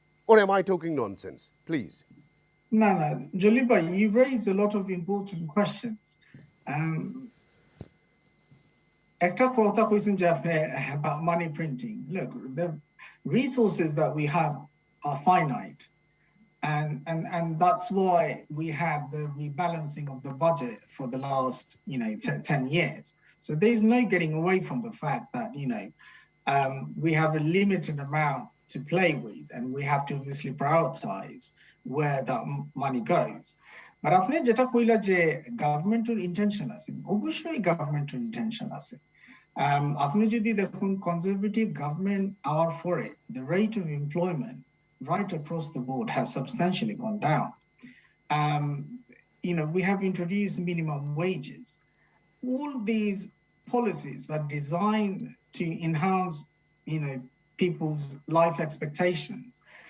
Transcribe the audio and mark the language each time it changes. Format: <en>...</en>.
<en>Or am I talking nonsense? Please. No, Jaliba, you raise a lot of important questions.</en> <bn>একটা কথা কইছেন যে আপনি</bn> <en>about money printing. Look, the resources that we have are finite, and that's why we had the rebalancing of the budget for the last 10 years. So there's no getting away from the fact that we have a limited amount to play with, and we have to obviously prioritize where that money goes.</en> <bn>But আপনি যেটা কইলা যে গভর্নমেন্টের intention আছে, অবশ্যই গভর্নমেন্টের intention আছে। আপনি যদি দেখুন কনজারভেটিভ গভর্নমেন্ট আওয়ার পরে</bn> <en>the rate of employment right across the board has substantially gone down. We have introduced minimum wages. All these policies are designed to enhance people's life expectations.</en>